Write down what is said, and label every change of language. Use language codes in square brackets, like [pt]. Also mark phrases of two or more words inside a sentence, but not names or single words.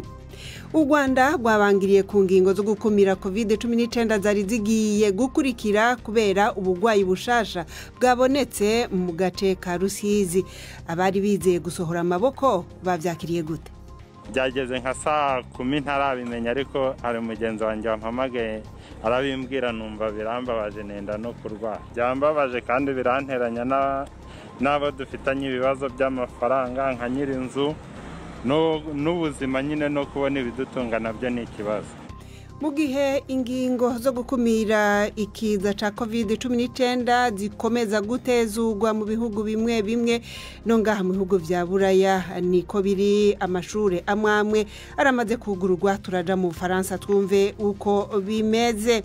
[rn] U Rwanda rwabangiriye ku ngingo zo gukumira COVID-19 zari zigiye gukurikira kubera ubugwayi bushasha bwabonetse mu gace ka Rusizi. Abari bizeye gusohora amaboko bavyakiriye gute? [rw] Byageze nka saa 10 ntarabimenya, ariko hari umugenzi wanjye wampamagaye arabimbwira, numva birambabaje nenda no kurwara. Byambabaje kandi biranteranya n'abo dufitanye ibibazo by'amafaranga nka nyirinzu n'ubuzima nyine no kubona ibidutunga nabyo ni ikibazo. [rn] Mu gihe ingingo zo gukumira ikiza ca COVID-19 zikomeza gutezugwa mu bihugu bimwe bimwe no ngaha mu bihugu vya Buraya, niko biri amashure amwe aramaze kugururwa. Turaja mu Faransa twumve uko bimeze.